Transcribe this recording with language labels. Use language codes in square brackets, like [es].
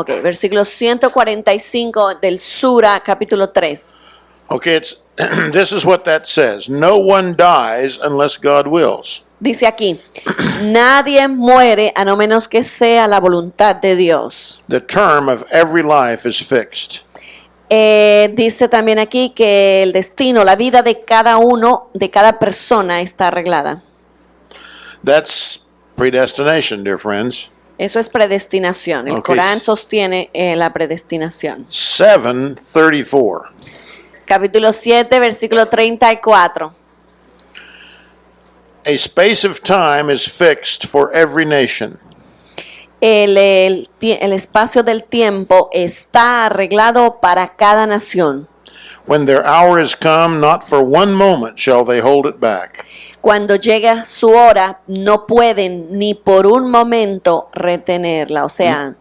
[es] Ok, versículo 145 del Sura, capítulo 3. [en] Okay, this is what that says. No one dies unless God wills. [es] Dice aquí, nadie muere a no menos que sea la voluntad de Dios. [en] The term of every life is fixed. [es] Dice también aquí que el destino, la vida de cada uno, de cada persona está arreglada. [en] That's predestination, dear friends. [es] Eso es predestinación. El [en] Okay. [es] Corán sostiene la predestinación. [en] 7:34. [es] Capítulo 7, versículo 34. [en] A space of time is fixed for every nation. [es] El espacio del tiempo está arreglado para cada nación. [en] When their hour is come, not for one moment shall they hold it back. [es] Cuando llega su hora, no pueden ni por un momento retenerla. O sea,